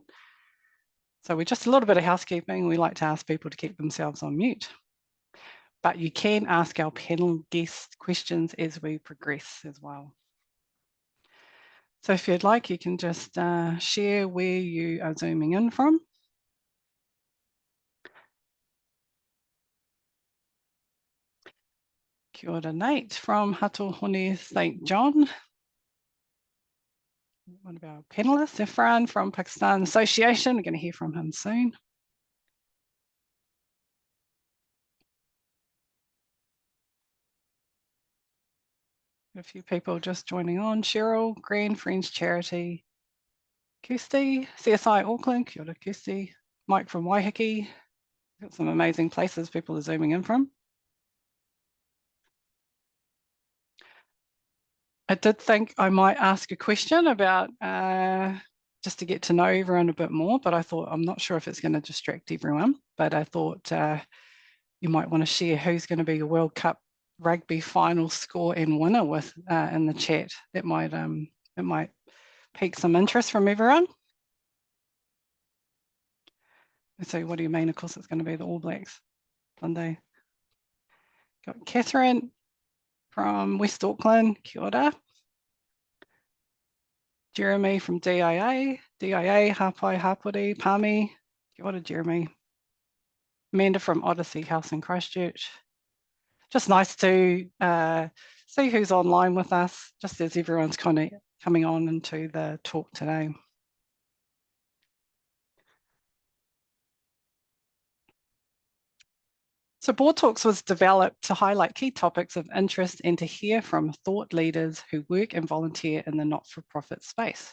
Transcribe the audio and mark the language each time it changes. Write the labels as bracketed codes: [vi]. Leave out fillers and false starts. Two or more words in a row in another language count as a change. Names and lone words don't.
[en] So we're just a little bit of housekeeping. We like to ask people to keep themselves on mute. But you can ask our panel guests questions as we progress as well. So if you'd like, you can just share where you are zooming in from. [mi] Kia ora, [en] Nate from Hatohone St. John. One of our panelists, Irfaan from Pakistan Association. We're going to hear from him soon. A few people just joining on. Cheryl, Green Friends Charity, Kirsty, CSI Auckland, [mi] kia ora [en] Kirsty, Mike from Waiheke. Got some amazing places people are zooming in from. I did think I might ask a question about just to get to know everyone a bit more, but I thought I'm not sure if it's going to distract everyone, but I thought you might want to share who's going to be your World Cup rugby final score and winner with in the chat. It might pique some interest from everyone. So what do you mean? Of course, it's going to be the All Blacks Monday. Got Catherine from West Auckland, [mi] kia ora. [en] Jeremy from DIA, Hapai Hapori, Pami, [mi] kia ora [en] Jeremy. Amanda from Odyssey House in Christchurch. Just nice to see who's online with us, just as everyone's kind of coming on into the talk today. So Board Talks was developed to highlight key topics of interest and to hear from thought leaders who work and volunteer in the not-for-profit space.